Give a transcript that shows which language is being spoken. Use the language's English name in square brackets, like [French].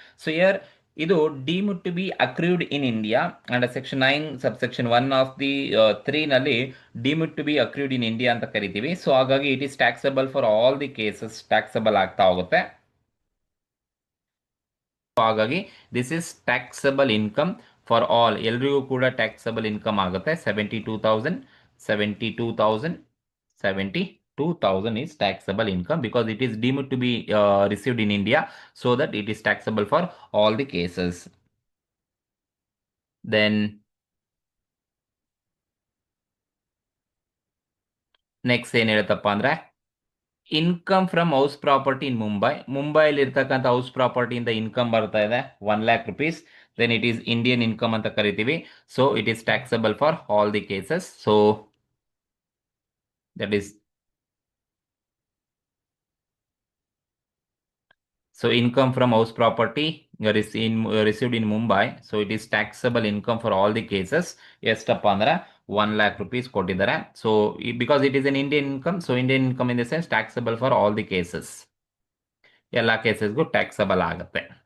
[English] so year ಇದು deemed to be accrued in India and section 9 subsection 1 of the 3 ನಲ್ಲಿ deemed to be accrued in India [Kannada] ಅಂತ ಕರಿತೀವಿ. So ಹಾಗಾಗಿ [English] it is taxable for all the cases, taxable [Kannada] ಆಗ್ತಾ ಹೋಗುತ್ತೆ. [English] ಹಾಗಾಗಿ this is taxable income for all, [Kannada] ಎಲ್ರಿಗೂ ಕೂಡ taxable income ಆಗುತ್ತೆ. [English] 72,000, 72,000, 72,000 is taxable income because it is deemed to be received in India, so that it is taxable for all the cases. Then next [Kannada] ಏನ್ ಹೇಳುತ್ತಪ್ಪ ಅಂದ್ರೆ [English] income from house property in [Kannada] ಮುಂಬೈಲಿ ಇರ್ತಕ್ಕಂಥ house ಪ್ರಾಪರ್ಟಿಯಿಂದ income ಬರ್ತಾ ಇದೆ [English] 1 lakh rupees, then it is Indian income [Kannada] ಅಂತ ಕರಿತೀವಿ. [English] So it is taxable for all the cases. So that is so income from house property received in Mumbai, so it is taxable income for all the cases. [Kannada] ಎಷ್ಟಪ್ಪ ಅಂದ್ರೆ 1 lakh rupees ಕೊಟ್ಟಿದ್ದಾರೆ. [English] so because it is an Indian income, so Indian income in the sense taxable for all the cases, [Kannada] ಎಲ್ಲ ಕೇಸಸ್ಗೂ taxable ಆಗುತ್ತೆ.